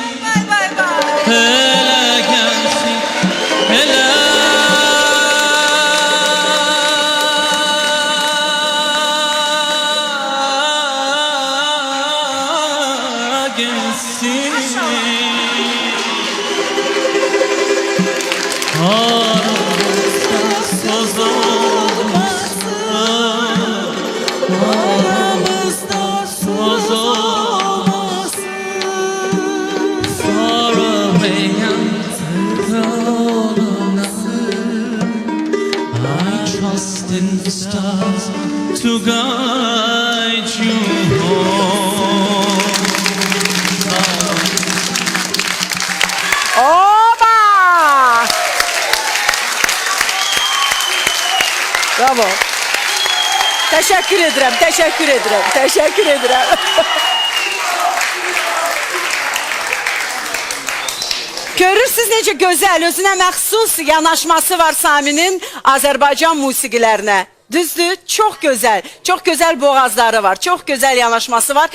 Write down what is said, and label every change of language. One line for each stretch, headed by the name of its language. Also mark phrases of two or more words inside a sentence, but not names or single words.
Azerbaijani: Hele gelsin, hele gelsin. Aramızda söz olmasın. Aramızda söz olmasın.
English: Far away and I trust in the stars to guide you home. Oba! Bravo.
Turkish: Teşekkür ederim, teşekkür ederim, teşekkür ederim.
Azerbaijani: Görürsünüz necə gözəl, özünə məxsus yanaşması var Sami'nin Azərbaycan musiqilərinə. Düzdür, çox gözəl boğazları var, çox gözəl yanaşması var.